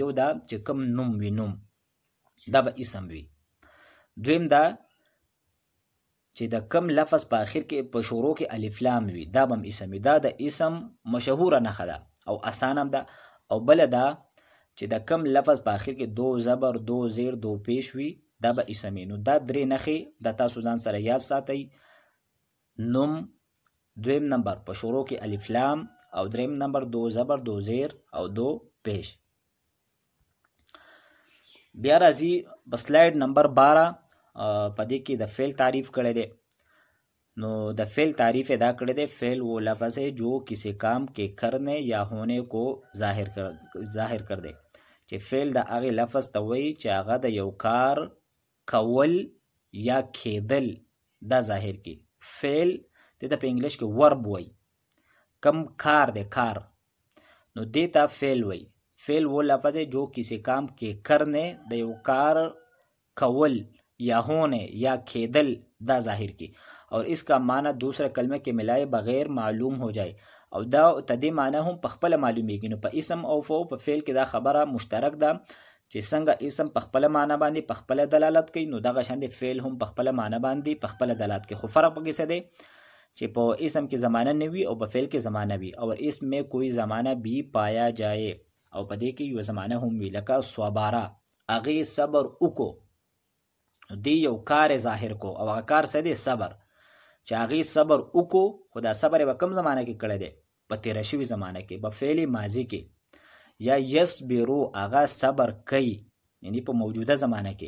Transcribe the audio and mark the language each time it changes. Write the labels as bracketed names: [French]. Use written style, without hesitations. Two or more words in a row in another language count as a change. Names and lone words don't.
[Pashto] یو دا چې کم نوم وي، نوم دا به اسم وي. دویم دا چې د کم لفظ په آخر کې په شروع کې الف لام وي، دا به هم اسم وي. دا د اسم مشهوره نښه ده او اسانه هم ده. او بله دا چې د کم لفظ په آخر کې دو زبر، دو زیر، دو پیش وي، دا به اسم وي. نو دا درې نښې د تاسو ځان سره یاد ساتئ: نوم، دویم نمبر په شروع کې الف لام، او دریم نمبر دو زبر، دو زیر او دو پیش. بیا راځي په سلایډ نمبر 12 په دې کې د فعل تعریف کړی دی. نو د فعل تعریف ادا کړی دی: [Urdu] فعل وہ لفظ ہے جو کسی کام کے کرنے یا ہونے کو ظاهر کر دے. [Pashto] چې فعل د هغې لفظ ته وایي چې هغه د یو کار کول یا کېدل دا ظاهر کی. فعل دې ته په انګلیش کې ورب وایي، کم کار دی، کار، نو دې ته فعل وایي. [Urdu] فعل وہ لفظ ہے جو کسی کام کے کرنے [Pashto] د یو کار کول [Urdu] یا ہونے [Pashto] یا کېدل دا ظاهر کی، [Urdu] اور اس کا معنی دوسرے کلمے کے ملائے بغیر معلوم ہو جائے. [Pashto] او دا تدې معنی هم په خپله معلومیږي. نو په اسم او په فعل کې دا خبره مشترک ده چې څنګه اسم په خپله معنی باندې په خپله دلالت کوي، نو دغه شان دی فعل هم په خپله معنی باندې په خپله دلالت کوي. خو فرق پکې څه دی چې په اسم کې زمانه نه وي او په فعل کې زمانه وي. [Urdu] اور اسم میں کوئی زمانه بھی پایا جائے، [Pashto] او په دې کې یو زمانه هم وي، لکه صبره، هغې صبر وکړو، دی یو کار ظاهر کو، او هغه کار څه دی؟ صبر. چې هغې صبر وکړو، خو دا صبر یې په کوم زمانه کې کړی دی؟ په تیره شوي زمانه کې، په فعل ماضي کې. یا یصبرو، هغه صبر کوي، یعنی په موجوده زمانه کې.